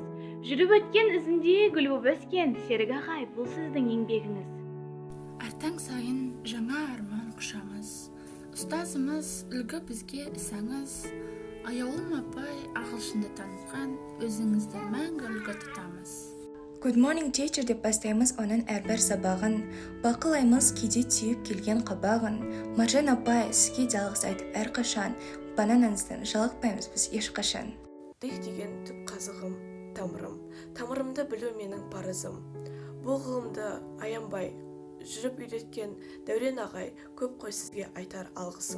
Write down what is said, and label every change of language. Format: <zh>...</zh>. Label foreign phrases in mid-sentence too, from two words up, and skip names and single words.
<kk>Жүріп өткен ізінде гүл боп өскен Серік ағай, бұл сіздің еңбегіңіз. Артаң сайын жаңа арман құшамыз, ұстазымыз үлгі бізге ісаңыз. Аяулым апай ағылшынды танытқан, өзіңізді мәңгі үлгі тұтамыз.</kk> <en>Good morning teacher</en> <kk>деп бастаймыз оның әрбір сабағын, бақылаймыз кейде түйіп келген қабағын. Маржан апай сізге де алғыс айтып әрқашан, бананыңыздан жалықпаймыз біз ешқашан. Дих деген түп қазығым, тамырымды білу менің парызым. Бұл ғылымды аянбай жүріп үйреткен Дәурен ағай, көп қой сізге айтар алғысым.</kk>